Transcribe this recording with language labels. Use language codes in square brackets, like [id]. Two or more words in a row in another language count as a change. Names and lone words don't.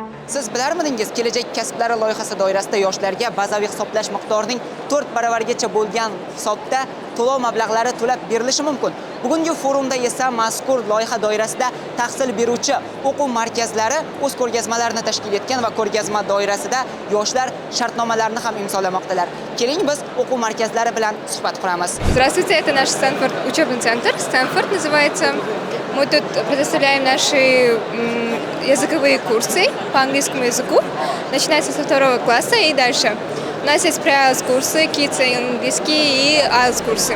[uz] Siz bilarmidingiz, kelajak kasblari loyihasi doirasida yoshlarga bazaviy hisoblash miqdorining 4 baravarigacha bo'lgan hisobda to'lov mablag'lari to'lab berilishi mumkin. Bugungi forumda esa mazkur loyiha doirasida tahsil beruvchi o'quv markazlari o'z ko'rgazmalarini tashkil etgan va ko'rgazma doirasida yoshlar shartnomalarni ham imzolamoqdalar. Keling biz o'quv markazlari bilan suhbat quramiz. [ru] Здравствуйте, это наш Стэнфорд учебный центр. Стэнфорд называется. Мы тут предоставляем наши языковые курсы по английскому языку. Начинается со 2 класса и дальше. У нас есть pre-IELTS курсы, Kids английский и IELTS курсы.